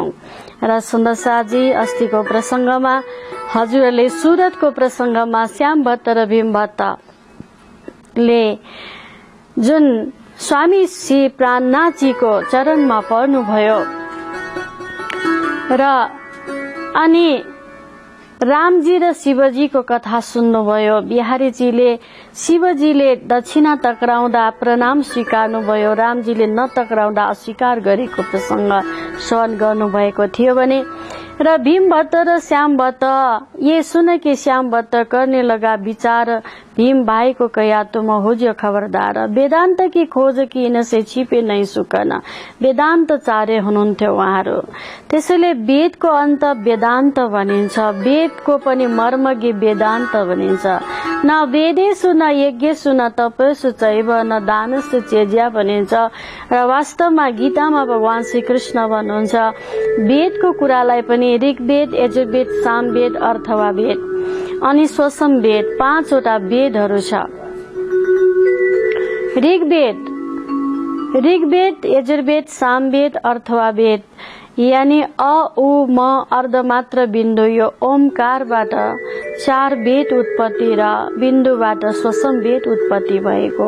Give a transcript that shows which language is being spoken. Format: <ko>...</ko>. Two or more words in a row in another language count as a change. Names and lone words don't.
<ne>र सुन्दर साथी, अस्तिको प्रसंगमा हजुरले सुरतको प्रसंगमा श्याम भट्ट र भीम भट्टले जुन स्वामी श्री प्राणनाथजीको चरणमा पर्नुभयो र अनि रामजी र शिवजीको कथा सुन्नुभयो। बिहारीजीले शिवजीले दक्षिणा टक्राउँदा प्रणाम स्वीकार्नुभयो, रामजीले नटक्राउँदा अस्वीकार गरेको प्रसंग श्रवण गर्नुभएको थियो भने र भीम भट्ट र श्याम भट्ट,</ne> <hi>ये सुन के श्याम भट्ट करने लगा विचार, भीम भाई को कया तुम हो जो खबरदार, वेदान्त की खोज की इनसे छिपे नहीं सुकन,</hi> <ne>वेदान्त चार्य हुनुहुन्थ्यो उहाँहरू। त्यसैले वेदको अन्त वेदान्त भनिन्छ, वेदको पनि मर्मज्ञ वेदान्त भनिन्छ।</ne> <sa>न वेदेषु न यज्ञेषु न तपस्सु चैव न दानस्सु चेज्या भनिन्छ।</sa> <ne>र वास्तवमा गीतामा भगवान श्री कृष्ण भन्नुहुन्छ वेदको कुरालाई पनि ऋग्वेद, यजुर्वेद, सामवेद, अथर्ववेद वेद अनि स्वसम वेद, 5 वटा वेदहरू छ। ऋग्वेद, यजुर्वेद, सामवेद, अथर्ववेद यानी अ उ म अर्धमात्र बिन्दु, यो ओमकारबाट 4 वेद उत्पत्ति र बिन्दुबाट स्वसम वेद उत्पत्ति भएको।</ne>